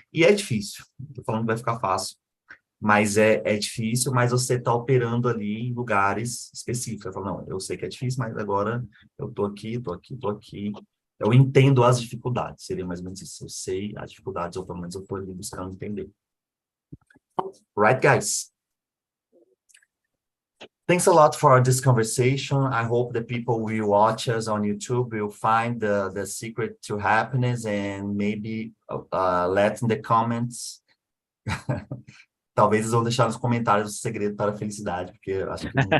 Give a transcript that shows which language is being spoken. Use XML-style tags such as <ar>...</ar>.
<pt>E é difícil, não tô falando que vai ficar fácil, mas é difícil, mas você tá operando ali em lugares específicos. Eu falo, não, eu sei que é difícil, mas agora eu tô aqui, tô aqui, tô aqui. Eu entendo as dificuldades, seria mais ou menos isso. Eu sei as dificuldades, ou pelo menos eu tô ali buscando entender.</pt> <en>Right, guys? Thanks a lot for this conversation. I hope the people will watch us on YouTube will find the secret to happiness and maybe let in the comments.</en> <pt>Talvez eles vão deixar nos comentários o segredo para a felicidade, porque eu acho que</pt>